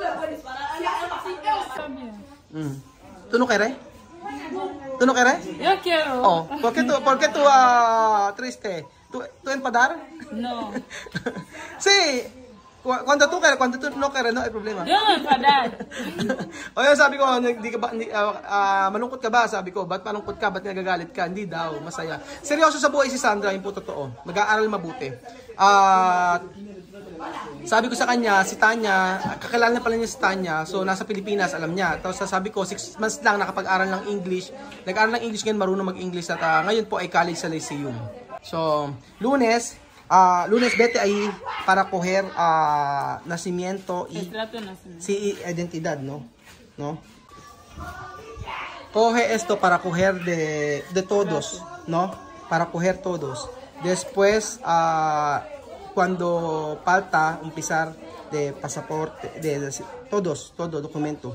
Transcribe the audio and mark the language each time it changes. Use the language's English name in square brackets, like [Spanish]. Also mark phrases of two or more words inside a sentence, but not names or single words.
[Spanish] ¿Tú no quieres? ¿Tú no quieres? Yo quiero. Oh, ¿por qué tú triste? ¿Tú enfadar? No. Sí. Cuando tú no quieres, no hay problema. Yo no enfadar. [Filipino] O yun, sabi ko, malungkot ka ba? Sabi ko, ba't malungkot ka? Ba't nagagalit ka? Hindi daw, masaya. Seryoso sa buhay si Sandra, yung po totoo. Mag-aaral mabuti. Sabi ko sa kanya, si Tanya, kakilala pala niya si Tanya, so nasa Pilipinas, alam niya. Tapos sabi ko, 6 months lang nakapag-aral ng English. Nag-aaral ng English ngayon, marunong mag-English at ngayon po ay college sa Lyceum. So, [Spanish] Lunes vete ahí para coger nacimiento y sí, identidad, ¿no? Coge esto para coger de todos, ¿no? Para coger todos. Después, cuando falta empezar de pasaporte, todo documento.